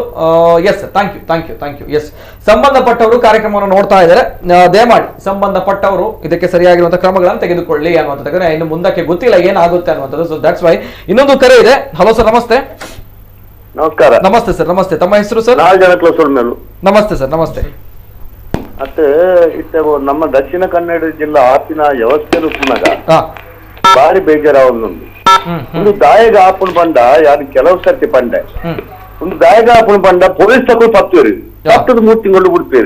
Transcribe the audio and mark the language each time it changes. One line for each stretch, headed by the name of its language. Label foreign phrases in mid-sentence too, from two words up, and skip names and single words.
English: Yes, thank you.
Kannada: ಎಸ್, ಸಂಬಂಧಪಟ್ಟವರು ಕಾರ್ಯಕ್ರಮವನ್ನು ನೋಡ್ತಾ ಇದ್ದಾರೆ, ದಯಮಾಡಿ ಸಂಬಂಧಪಟ್ಟವರು ಇದಕ್ಕೆ ಸರಿಯಾಗಿರುವಂತಹ ಕ್ರಮಗಳನ್ನು ತೆಗೆದುಕೊಳ್ಳಿ ಅನ್ನುವಂಥದ್ದು. ಇನ್ನು ಮುಂದಕ್ಕೆ ಗೊತ್ತಿಲ್ಲ ಏನಾಗುತ್ತೆ ಅನ್ನುವಂಥದ್ದು.
English: so that's why
Kannada: ಇನ್ನೊಂದು ಕರೆ ಇದೆ. ಹಲೋ ಸರ್, ನಮಸ್ತೆ. ನಮಸ್ಕಾರ. ನಮಸ್ತೆ ಸರ್, ನಮಸ್ತೆ. ತಮ್ಮ ಹೆಸರು ಸರ್? ನಮಸ್ತೆ ಸರ್, ನಮಸ್ತೆ.
Tulu: ಮತ್ತೆ ನಮ್ಮ ದಕ್ಷಿಣ ಕನ್ನಡ ಜಿಲ್ಲಾ ಆಪಿನ ವ್ಯವಸ್ಥೆಲು ಪುನಗ ಬಾರಿ ಬೇಜಾರಾವೊಂದು ಒಂದು ದಾಯಗ ಆಪುಣ್ ಪಂಡ ಯಾರು ಕೆಲವು ಸರ್ತಿ ಪಂಡೆ ಒಂದು ದಾಯಗ ಆಪುಣ್ ಪಂಡ ಪೊಲೀಸ್ ತಗೊಂಡು ಪತ್ತೇರು 3 ತಿಂಗಳು ಬಿಡ್ತೇರು.